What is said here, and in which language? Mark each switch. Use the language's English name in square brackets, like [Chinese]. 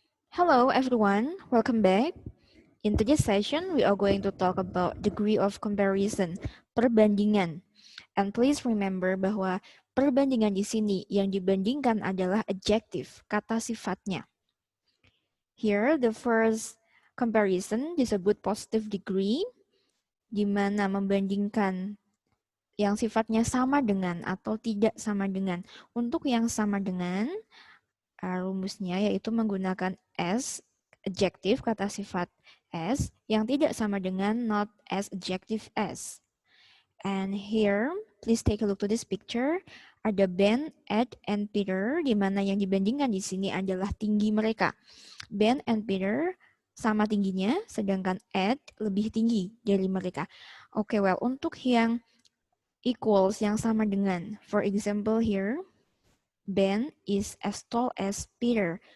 [English] Hello everyone, welcome back. In today's session, we are going to talk about degree of comparison, perbandingan. [Indonesian] And please remember bahwa perbandingan di sini yang dibandingkan adalah adjective, kata sifatnya. Here, the first comparison disebut positive degree, di mana membandingkan yang sifatnya sama dengan atau tidak sama dengan. Untuk yang sama dengan, rumusnya yaitu menggunakan as, adjective, kata sifat as, yang tidak sama dengan not as, adjective as. [English] And here, please take a look to this picture. [Indonesian] Ada Ben, Ed, and Peter, di mana yang dibandingkan di sini adalah tinggi mereka. Ben and Peter sama tingginya, sedangkan Ed lebih tinggi dari mereka. [English] Oke, well, untuk yang equals, yang sama dengan, for example here, Ben is as tall as Peter.